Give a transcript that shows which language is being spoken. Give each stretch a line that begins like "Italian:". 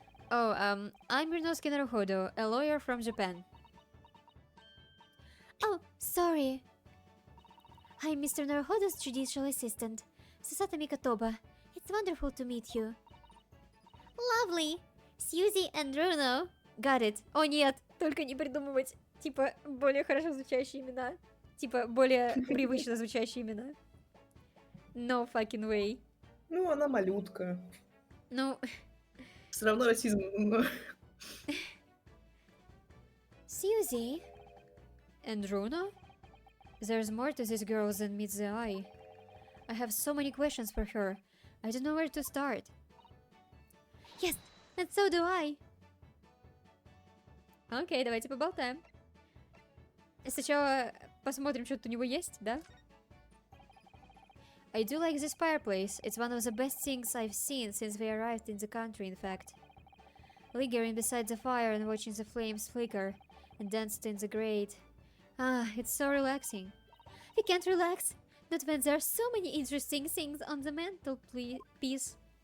English: Oh, I'm Ryunosuke Naruhodo, a lawyer from Japan. Oh, sorry. I'm Mr. Naruhodo's judicial assistant, Sasata Mikotoba. It's wonderful to meet you. Lovely. Suzy and Bruno. Got it.
Russian: О нет, только не придумывать, типа, более хорошо звучащие имена. Типа, более привычно звучащие имена.
English: No fucking way.
Russian: Ну, она малютка. Ну... Все равно расизм.
English: Suzy? And Bruno? There's more to this girl than meets the eye. I have so many questions for her. I don't know where to start. Yes, and so do I.
Russian: Окей, давайте поболтаем. Сначала посмотрим, что тут у него есть, да?
English: I do like this fireplace. It's one of the best things I've seen since we arrived in the country, in fact. Lingering beside the fire and watching the flames flicker and danced in the grate. Ah, it's so relaxing. We can't relax. Not when there are so many interesting things on the mantelpiece.